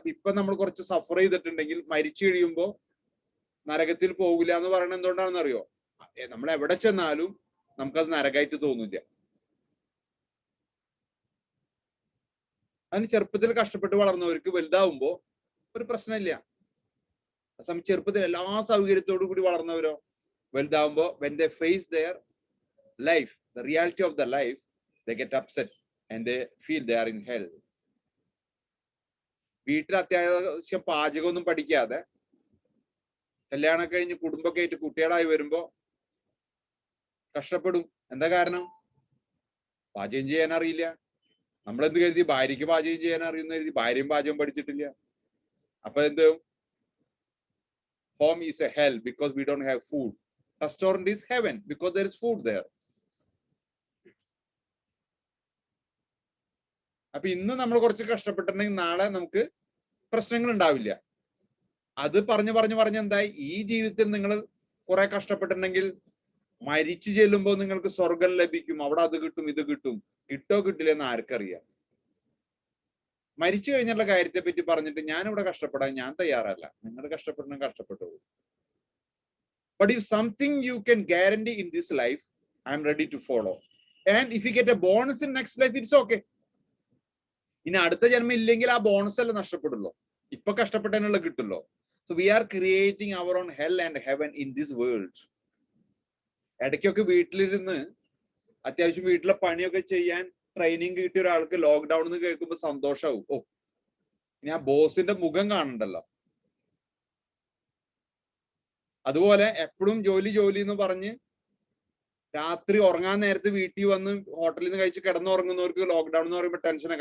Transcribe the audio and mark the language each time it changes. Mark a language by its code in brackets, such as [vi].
[ml] ഇപ്പൊ നമ്മൾ കുറച്ച് സഫർ ചെയ്തിട്ടുണ്ടെങ്കിൽ മരിച്ചു കഴിയുമ്പോ നരകത്തിൽ പോകില്ല എന്ന് പറയുന്നത് എന്തുകൊണ്ടാണെന്ന് അറിയോ? നമ്മൾ എവിടെ ചെന്നാലും നമുക്കത് നരകമായിട്ട് തോന്നില്ല. അതിന് ചെറുപ്പത്തിൽ കഷ്ടപ്പെട്ട് വളർന്നവർക്ക് വലുതാവുമ്പോ ഒരു പ്രശ്നമില്ല. സമയം ചെറുപ്പത്തിൽ എല്ലാ സൗകര്യത്തോടു കൂടി വളർന്നവരോ വലുതാവുമ്പോ [en] when they face their life, the reality of the life, they get upset and they feel they are in hell. [ml] വീട്ടിൽ അത്യാവശ്യം പാചകമൊന്നും പഠിക്കാതെ കല്യാണം കഴിഞ്ഞ് കുടുംബമൊക്കെ ആയിട്ട് കുട്ടികളായി വരുമ്പോ കഷ്ടപ്പെടും. എന്താ കാരണം? പാചകം ചെയ്യാൻ അറിയില്ല. നമ്മളെന്ത് കരുതി ഭാര്യയ്ക്ക് പാചകം ചെയ്യാൻ അറിയുന്ന കരുതി ഭാര്യയും പാചകം പഠിച്ചിട്ടില്ല. അപ്പൊ എന്ത്, [en] home is a hell because we don't have food. Restaurant is heaven because there is food there. [ml] അപ്പൊ ഇന്ന് നമ്മൾ കുറച്ച് കഷ്ടപ്പെട്ടിട്ടുണ്ടെങ്കിൽ നാളെ നമുക്ക് പ്രശ്നങ്ങൾ ഉണ്ടാവില്ല. അത് പറഞ്ഞു എന്തായി, ഈ ജീവിതത്തിൽ നിങ്ങൾ കുറെ കഷ്ടപ്പെട്ടിട്ടുണ്ടെങ്കിൽ മരിച്ചു ചെല്ലുമ്പോൾ നിങ്ങൾക്ക് സ്വർഗം ലഭിക്കും, അവിടെ അത് കിട്ടും ഇത് കിട്ടും. കിട്ടോ കിട്ടില്ലെന്ന് ആർക്കറിയാം. മരിച്ചു കഴിഞ്ഞുള്ള കാര്യത്തെ പറ്റി പറഞ്ഞിട്ട് ഞാനിവിടെ കഷ്ടപ്പെടാൻ ഞാൻ തയ്യാറല്ല. നിങ്ങൾ കഷ്ടപ്പെടണം, കഷ്ടപ്പെട്ടു. [en] But if something you can guarantee in this life, I am ready to follow. And if you get a bonus in next life, it's okay. [ml] ഇനി അടുത്ത ജന്മം ഇല്ലെങ്കിൽ ആ ബോണസ് അല്ല നഷ്ടപ്പെടുള്ളൂ, ഇപ്പൊ കഷ്ടപ്പെട്ടതിനുള്ള കിട്ടുള്ളൂ. [en] So we are creating our own hell and heaven in this world. [ml] ഇടയ്ക്കൊക്കെ വീട്ടിലിരുന്ന് അത്യാവശ്യം വീട്ടിലെ പണിയൊക്കെ ചെയ്യാൻ ട്രെയിനിങ് കിട്ടിയ ഒരാൾക്ക് ലോക്ക്ഡൌൺ എന്ന് കേൾക്കുമ്പോൾ സന്തോഷമാവും. ഓ, ഇനി ആ ബോസിന്റെ മുഖം കാണണ്ടല്ലോ. അതുപോലെ എപ്പോഴും ജോലി എന്ന് പറഞ്ഞ് രാത്രി ഉറങ്ങാൻ നേരത്ത് വീട്ടിൽ വന്ന് ഹോട്ടലിൽ നിന്ന് കഴിച്ച് കിടന്നുറങ്ങുന്നവർക്ക് ലോക്ക്ഡൌൺ എന്ന് പറയുമ്പോൾ ടെൻഷനാണ്.